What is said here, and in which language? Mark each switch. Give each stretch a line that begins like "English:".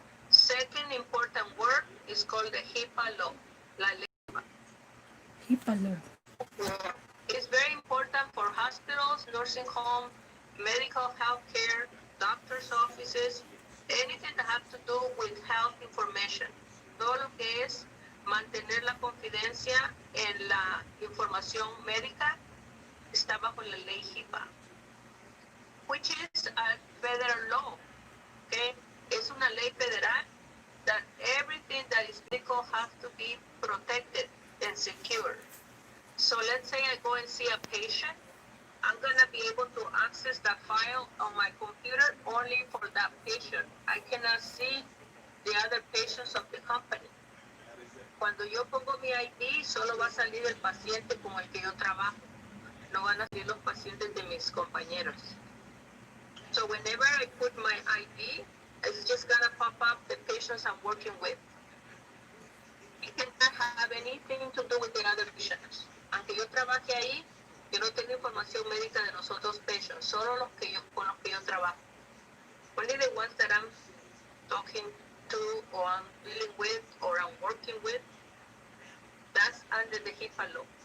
English: Second important word is called the HIPAA law.
Spanish: La ley.
English: HIPAA law. It's very important for hospitals, nursing homes, medical health care, doctors' offices, anything that has to do with health information.
Spanish: Todo lo que es mantener la confidencia en la información médica está bajo la ley HIPAA,
English: which is a federal law. Okay?
Spanish: Es una ley federal
English: that everything that is medical has to be protected and secure. So let's say I go and see a patient, I'm gonna be able to access that file on my computer only for that patient. I cannot see the other patients of the company.
Spanish: Cuando yo pongo mi ID, solo va a salir el paciente con el que yo trabajo. No van a salir los pacientes de mis compañeros.
English: So whenever I put my ID, it's just gonna pop up the patients I'm working with. It cannot have anything to do with the other patients.
Spanish: Aunque yo trabaje ahí, yo no tengo información médica de los otros patients, solo los que yo, con los que yo trabajo.
English: Only the ones that I'm talking to or I'm dealing with or I'm working with, that's under the HIPAA law.